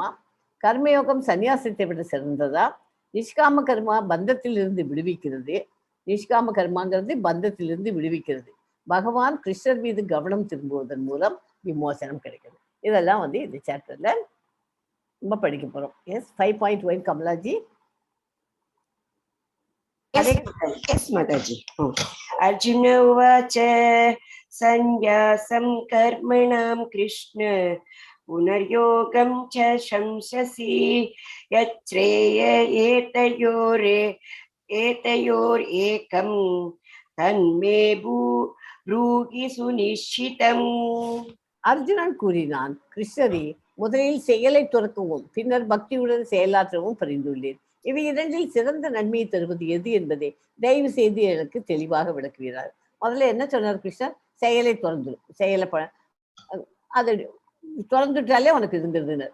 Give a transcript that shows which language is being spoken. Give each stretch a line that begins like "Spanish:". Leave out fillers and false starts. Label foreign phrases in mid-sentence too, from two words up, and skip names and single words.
Tamil: கர்மயோகம் சந்நியாசத்தை விட சிறந்ததா? நிஷ்காம கர்மா பந்தத்திலிருந்து விடுவிக்கிறது. நிஷ்காம கர்மாங்கிறது பந்தத்திலிருந்து விடுவிக்கிறது. பகவான் கிருஷ்ணர் மீது கவனம் திரும்புவதன் மூலம் விமோசனம் கிடைக்குது. இதெல்லாம் வந்து இந்த சாப்டர்ல நம்ம படிக்க போறோம். எஸ் 5.1 கமலாஜி.
English: Yes, Mataji.
Sanskrit: अर्जुन उवाच संन्यासं कर्मणां कृष्ण पुनर्योगं च शंससि यच्छ्रेय एतयोरेकं तन्मे ब्रूहि सुनिश्चितम्.
Tamil: அர்ஜுனன் கூறினான், கிருஷ்ணரே, முதலில் செயலை துறக்கவும் பின்னர் பக்தியுடன் செயலாற்றவும் பரிந்துள்ளேன். இவை இரண்டில் சிறந்த நன்மையை தருவது எது என்பதை தயவு செய்து எனக்கு தெளிவாக விளக்குகிறார். முதல்ல என்ன சொன்னார் கிருஷ்ணர்? செயலை திறந்துடும், செயலை அதை திறந்துட்டாலே உனக்கு இருந்துருதுன்னு.